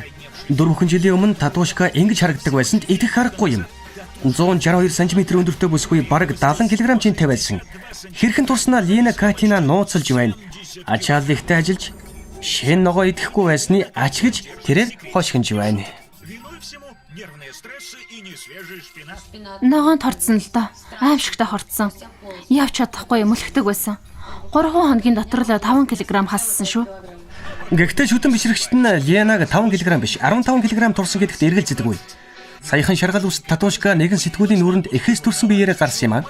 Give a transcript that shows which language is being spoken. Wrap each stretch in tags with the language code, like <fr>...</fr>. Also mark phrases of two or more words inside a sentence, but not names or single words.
<mn>4 жилийн өмнө татуушка ингэж харагддаг байсанд идэх харахгүй юм. 162 см өндөртэй бүсгүй бараг 70 кг чинтэй байсан. Хэрхэн турснаа Лина Катина нууцлж байна. Ачааллыхтай ажиллаж шин ногоо идэхгүй байсны ач гэж тэрээр хошгинж байна.</mn> <ru>Виной всему нервные стрессы и несвежий шпинат.</ru> <mn>Ногоон торцсон л доо. Аимшигтай хорцсон. Явч чадахгүй мөлхдөг байсан. 3 хоногийн дотор л 5 кг хассан шүү. Гэхдээ шүтэн бишрэгчт нь Лианаг 5 кг биш 15 кг турсан гэдэгт эргэлзэдэггүй. Саяхан шаргал ус татуушка нэгэн сэтгүүлийн нүрэнд эхээс төрсэн биеэрээ гарсан юм аа.</mn>